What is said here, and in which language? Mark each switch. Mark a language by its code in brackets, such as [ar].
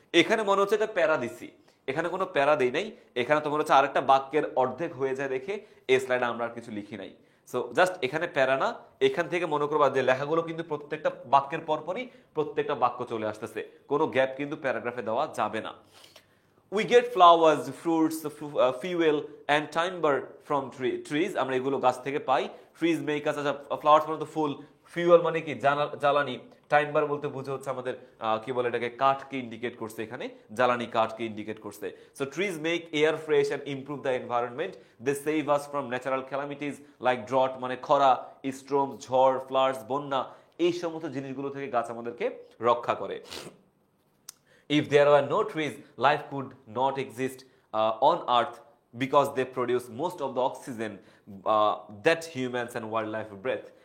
[bn] এখানে মনে হচ্ছে এটা প্যারা দিছি, এখানে কোনো প্যারা দেই নাই, এখানে তোমার হচ্ছে আরেকটা বাক্যের অর্ধেক হয়ে যায় দেখে এই স্লাইডে আমরা আর কিছু লিখি নাই। সো জাস্ট এখানে প্যারা না, এখান থেকে মনে করবা যে লেখাগুলো কিন্তু প্রত্যেকটা বাক্যের পরপরই প্রত্যেকটা বাক্য চলে আসতেছে, কোনো গ্যাপ কিন্তু প্যারাগ্রাফে দেওয়া যাবে না। [en] We get flowers, fruits, fuel and timber from trees, [bn] আমরা এগুলো গাছ থেকে পাই। [en] Trees make us, flowers [bn] মানে তো ফুল, [en] fuel [bn] মানে কি জ্বালানি, টাইম্বার বলতে বুঝে হচ্ছে আমাদের কি বলে এটাকে, কাঠকে ইন্ডিকেট করছে, এখানে জ্বালানি কাঠকে ইন্ডিকেট করছে। [en] So trees make air fresh and improve the environment. They save us from natural calamities like drought [bn] মানে খরা, [en] storm, [bn] ঝড়, [en] floods, [bn] বন্যা, এই সমস্ত জিনিসগুলো থেকে গাছ আমাদেরকে রক্ষা করে। [en] If there were no trees, life could not exist on earth. because they produce most of the oxygen that humans and wildlife breathe.